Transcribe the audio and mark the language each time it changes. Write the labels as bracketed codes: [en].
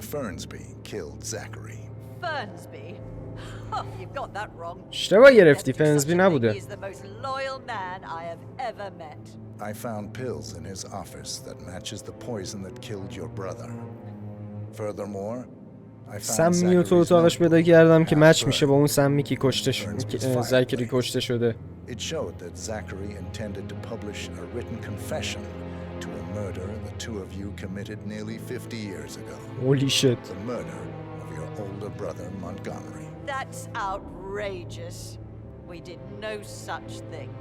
[en] Fernsby, killed Zachary. Fernsby? Oh, you've got that wrong. [fa] اشتباه گرفتی. فرنزبی نبوده. [en] He's the most loyal man I have ever met. I found pills in his office that matches the poison that killed your brother. Furthermore, I found [fa] سمی تو اتاقش پیدا کردم که مچ میشه با اون سمی که کشته شده. زکری کشته شده. [en] It showed that Zachary intended to publish a written confession to a murder the two of you committed nearly 50 years ago. Holy shit. The murder of your older brother Montgomery. That's outrageous. We did no such thing.